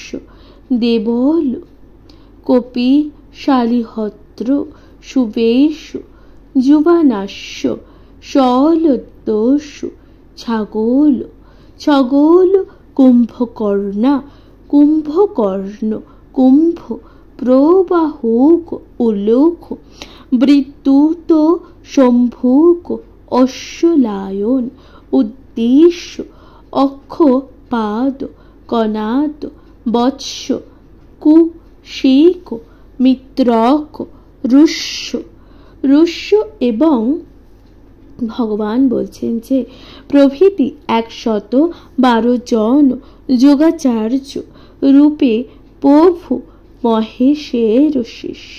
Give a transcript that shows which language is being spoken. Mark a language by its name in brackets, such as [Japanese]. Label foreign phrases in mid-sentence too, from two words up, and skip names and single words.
[Bangla] দেবল কপি শালিহদ্র সুবেশু যুবানাস্য শলদস্যু ছাগল ছগল কুম্ভকর্ণা কুম্ভকর্ণ কুম্ভ প্রবাহুক উলোক বৃত্তুত শম্ভুক অশ্বলায়ন উদ্দেশ্য অক্ষ পাদ কনাদ বৎস কুশিক মিত্রক রুষ্য রুষ্য এবং ভগবান বলছেন যে প্রভৃতি 112 জন যোগাচার্য রূপে প্রভু মহেশের শিষ্য।